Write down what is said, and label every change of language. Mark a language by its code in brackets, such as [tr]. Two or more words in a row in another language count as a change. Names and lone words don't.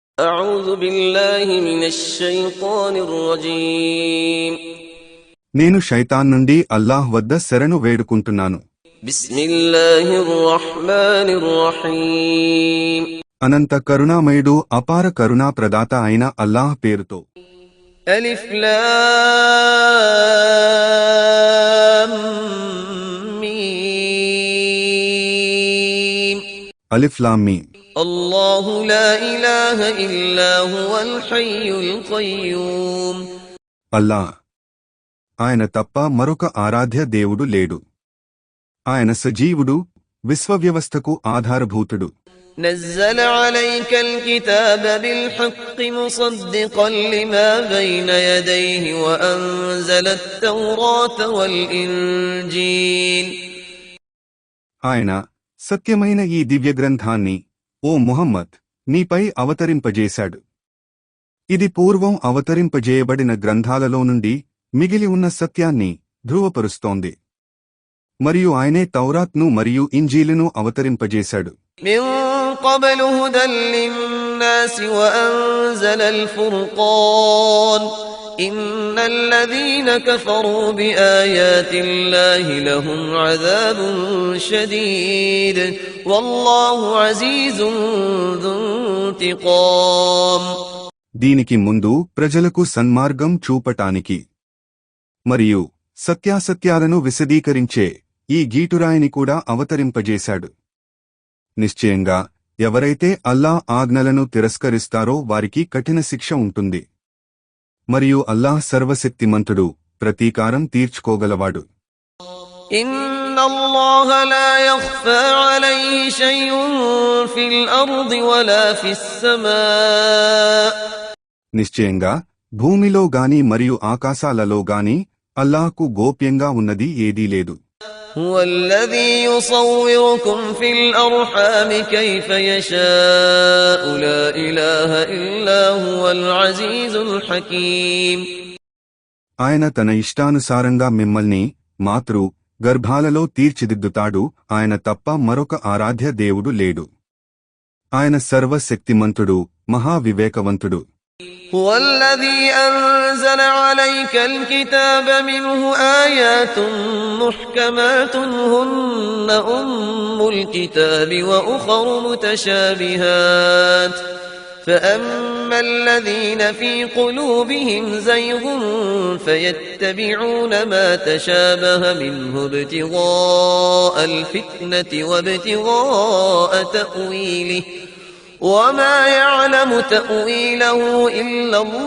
[ar] أعوذ بالله من الشيطان الرجيم [te] నేను శైతాన్ నుండి అల్లాహ్ వద్ద శరణు వేడుకుంటున్నాను. [ar] بسم الله الرحمن الرحيم [te] అనంత కరుణామయుడు అపార కరుణా ప్రదాత అయిన అల్లాహ్ పేరుతో. [ar] ألف لام ميم ألف لام ميم. الله لا إله إلا هو الحي القيوم [te] అల్లాహ్, ఆయన తప్ప మరొక ఆరాధ్య దేవుడు లేడు. ఆయన సజీవుడు, విశ్వవ్యవస్థకు ఆధారభూతుడు. [ar] نزل عليك الكتاب بالحق مصدقا لما بين يديه وأنزل التوراة والإنجيل [te] ఆయన సత్యమైన ఈ దివ్య గ్రంథాన్ని, ఓ ముహమ్మద్, నీపై అవతరింపజేశాడు. ఇది పూర్వం అవతరింపజేయబడిన గ్రంథాలలో నుండి మిగిలి ఉన్న సత్యాన్ని ధృవపరుస్తోంది. మరియు ఆయనే తౌరాత్ను మరియు ఇంజీలును అవతరింపజేశాడు. [ar] من قبل هدى للناس وأنزل الفرقان إن الذين كفروا بآيات الله لهم عذاب شديد والله عزيز ذو انتقام [te] దీనికి ముందు ప్రజలకు సన్మార్గం చూపటానికి మరియు సత్యాసత్యాలను విశదీకరించే ఈ గీటురాయిని కూడా అవతరింపజేశాడు. నిశ్చయంగా ఎవరైతే అల్లాహ్ ఆజ్ఞలను తిరస్కరిస్తారో వారికి కఠిన శిక్ష ఉంటుంది. మరియు అల్లాహ్ సర్వశక్తిమంతుడు, ప్రతీకారం తీర్చుకోగలవాడు. [ar] إن الله لا يخفى عليه شيء في الأرض ولا في السماء [te] నిశ్చయంగా భూమిలో గాని మరియు ఆకాశాలలో గాని అల్లాహ్కు గోప్యంగా ఉన్నది ఏదీ లేదు. [ar] هو الذي يصوركم في الأرحام كيف يشاء لا إله إلا هو العزيز الحكيم [te] ఆయన తన ఇష్టానుసారంగా మిమ్మల్ని మాతృ గర్భాలలో తీర్చిదిద్దుతాడు. ఆయన తప్ప మరొక ఆరాధ్య దేవుడు లేడు. ఆయన సర్వశక్తిమంతుడు, మహావివేకవంతుడు. [ar] هو الذي أنزل عليك الكتاب منه آيات محكمات هن أم الكتاب وأخر متشابهات فأما الذين في قلوبهم زيغ فيتبعون ما تشابه منه ابتغاء الفتنة وابتغاء تأويله وما يعلم تأويله إلا